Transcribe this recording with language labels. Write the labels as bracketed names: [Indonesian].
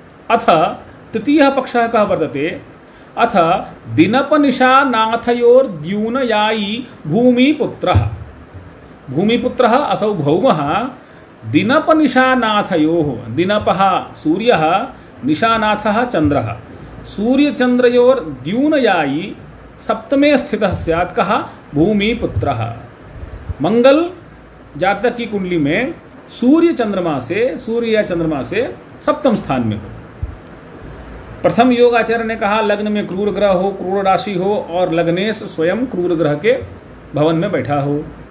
[Sanskrit] अथ तृतीयः पक्षः कः वर्तते? अथ दिनपनिशा नाथयोर्द्यूनयायी भूमिपुत्रः। भूमिपुत्रः असौ भौमः दिनपनिशानाथयोः, दिनपः सूर्यः निशानाथः चंद्रः, सूर्यचंद्रयोर्द्यूनयायी सप्तमे स्थितः स्यात् कः? भूमिपुत्रः। [Hindi] मंगल जातक की कुंडली में सूर्य या चंद्रमा से सप्तम स्थान में हो। प्रथम योगाचार्य ने कहा लग्न में क्रूर ग्रह हो, क्रूर राशि हो और लग्नेश स्वयं क्रूर ग्रह के भवन में बैठा हो।